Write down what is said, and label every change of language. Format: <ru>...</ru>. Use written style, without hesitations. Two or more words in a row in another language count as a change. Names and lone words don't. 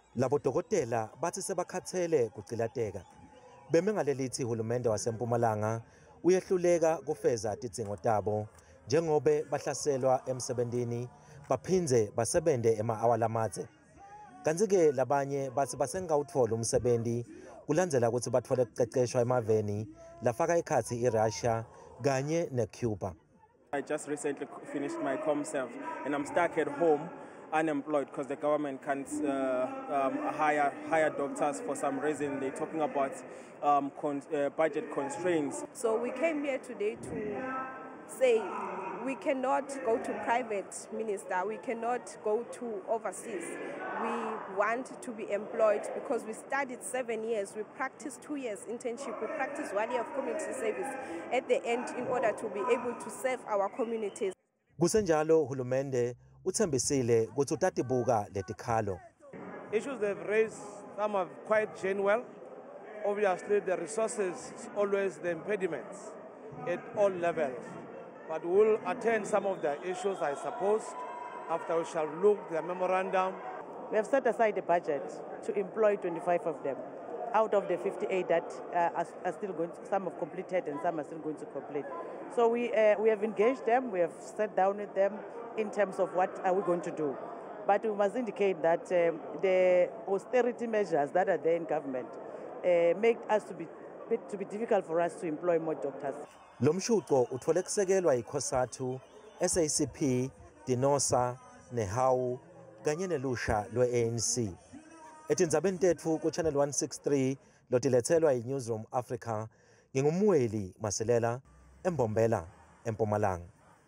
<ss>Labo dokotela bathi sebakhathele kucilateka. Beme ngalelithi uhulumende waseMpumalanga uyehluleka kufeza tidzingo tabo njengobe bahlaselwa emsebentini baphindze basebente ema-awala amadze. Kanti-ke labanye bathi basengawutfola umsebenti kulandzela ukuthi bathole kuceceshwa emaveni lafaka ekhatsi iRussia kanye neCuba.</ss> <en>I just recently finished my ComServe and I'm stuck at home unemployed because the government can't hire doctors for some reason. They're talking about budget constraints. So we came here today to say we cannot go to private minister, we cannot go to overseas. We want to be employed because we studied 7 years, we practiced 2 years internship, we practiced 1 year of community service at the end in order to be able to serve our communities.</en> <ss>Kusenjalo hulumende uthembisile ukuthi utatibuka letikhalo.</ss> <en>Issues they've raised, some are quite genuine. Obviously the resources is always the impediments at all levels. But we'll attend some of the issues, I suppose, after we shall look at the memorandum. We have set aside a budget to employ 25 of them out of the 58 that are still going to, some have completed and some are still going to complete. So we have engaged them, we have sat down with them in terms of what are we going to do. But we must indicate that the austerity measures that are there in government make us to be difficult for us to employ more doctors.</en> <ss>Lo mshuqo uthole kusekelwa yiCOSATU, SACP, DINOSA, neHAWU kanye nelusha lwe-ANC. Etindzabeni tetfu ku Channel 163 lotilethelwa yiNewsroom Africa, ngingumweli Masilela, eMbombela, eMpumalanga.</ss>